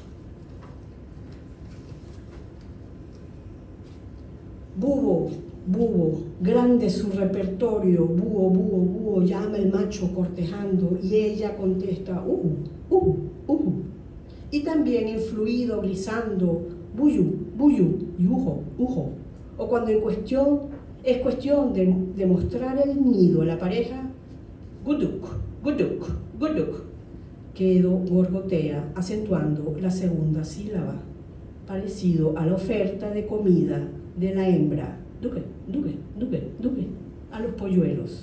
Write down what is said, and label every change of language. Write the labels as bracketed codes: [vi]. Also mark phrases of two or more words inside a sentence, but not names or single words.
[es] Búho, búho, grande su repertorio, búho, búho, búho, llama el macho cortejando y ella contesta, y también en fluido glisando, buyu, buyu, yujo, ujo. O cuando es cuestión de mostrar el nido a la pareja, guduk, guduk, guduk, quedo gorgotea, acentuando la segunda sílaba, parecido a la oferta de comida de la hembra, duque, duque, duque, duque, a los polluelos.